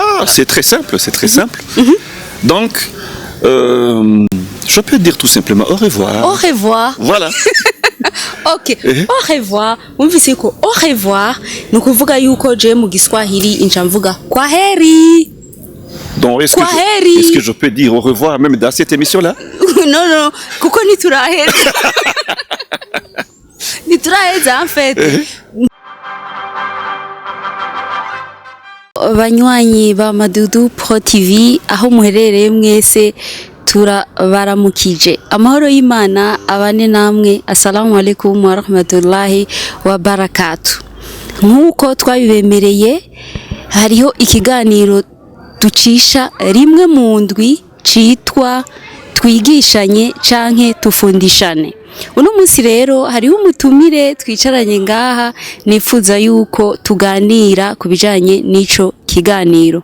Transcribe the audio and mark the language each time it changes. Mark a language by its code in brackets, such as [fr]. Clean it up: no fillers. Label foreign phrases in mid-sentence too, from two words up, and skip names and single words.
[fr] Ah, c'est très simple, c'est très simple. Donc, je peux dire tout simplement au revoir. Au revoir. Voilà. Okay. Au revoir. [rn] Umvise ko [fr] au revoir [rn] nukuvuga yuko je mu Giswahili inja mvuga kwaheri. [fr] Donc, est-ce que je peux dire au revoir même dans cette émission-là? Non, [rn] kuko nituraheza. Nituraheza [fr] en fait. [rn] Banywanyi ba Madudu Pro TV aho muherereye mwese turabaramukije. Amahoro y'Imana abane namwe. [ar] السلام عليكم ورحمة الله وبركاته. [rn] Nkuko twabibemereye hariho ikiganiro ducisha rimwe mu ndwi citwa twigishanye canke tufundishane. Uno munsi rero hariho umutumire twicaranye ngaha nifuza yuko tuganira kubijanye n'ico kiganiro.